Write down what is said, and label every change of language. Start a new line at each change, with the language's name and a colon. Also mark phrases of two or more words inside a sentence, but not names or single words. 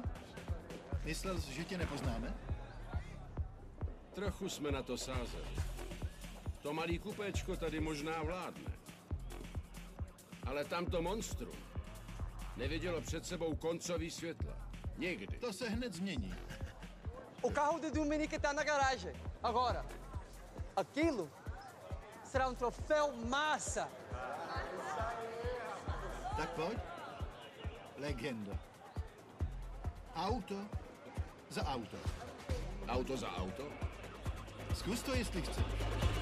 Czech: Myslel jsi, že tě nepoznáme? Trochu jsme na to sázeli. To malý kupéčko tady možná vládne. Ale tamto monstrum nevidělo před sebou koncový světla. Nikdy. To se hned změní.
Portuguese: O carro de Dominique tá na garagem. Agora, aquilo será troféu massa.
Czech: Tak pojď. Legenda. Auto za auto. Auto za auto? Zkus to, jestli chceš.